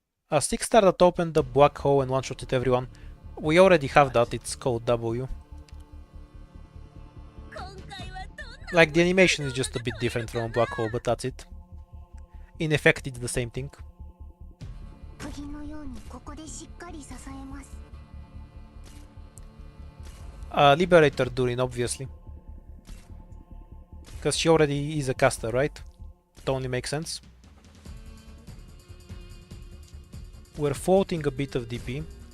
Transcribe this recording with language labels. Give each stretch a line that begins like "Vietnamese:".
English: A 6-star that opened the black hole and one-shotted everyone. We already have that, it's called W.
Japanese: 今回はどんな
English: Like, the animation is just a bit different from a black hole, but that's it. In effect, it's the same thing.
Japanese: 釘のようにここでしっかり支えます。
English: Liberator Durin, obviously. Because she already is a caster, right? It only makes sense. We're floating a bit of DP.